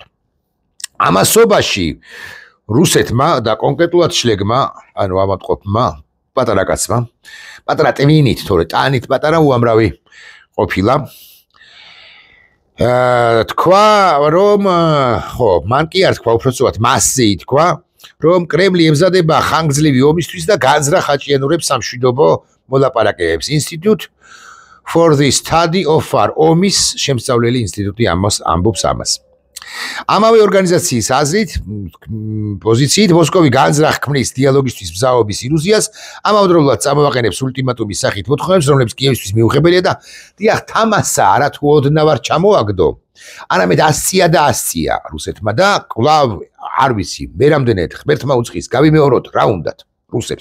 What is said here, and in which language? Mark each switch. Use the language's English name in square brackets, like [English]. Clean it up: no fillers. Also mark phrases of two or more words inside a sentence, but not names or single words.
[Georgian] ამასობაში რუსეთმა და კონკრეტულად შლეგმა, ანუ ავადმყოფმა პატარა კაცმა, პატარა ტვინით, თორე ტანით პატარა უამრავი ყოფილა. თქვა, რომ ხო, მან კი არ თქვა, უბრალოდ მასზე ითქვა, რომ კრემლი ემზადება ხანგრძლივი ომისთვის და განზრახ აჭიანურებს სამშვიდობო მოლაპარაკებებს. [English] Institute for the Study of War, [Georgian] ომის შემსწავლელი ინსტიტუტი ამბობს ამას. ამავე ორგანიზაციის აზრით, პოზიციით მოსკოვი განზრახ ქმნის დიალოგისთვის მზაობის ილუზიას, ამავდროულად წამოაყენებს ულტიმატუმის სახით მოთხოვნებს, რომლებიც კიევისთვის მიუღებელია და დიახ, თამასა არათუ ოდნავ არ ჩამოაგდო, არამედ ასწია და ასწია რუსეთმა და კვლავ არ ვიცი, მე რამდენად ღმერთმა უწყის გავიმეოროთ რა უნდათ რუსებს.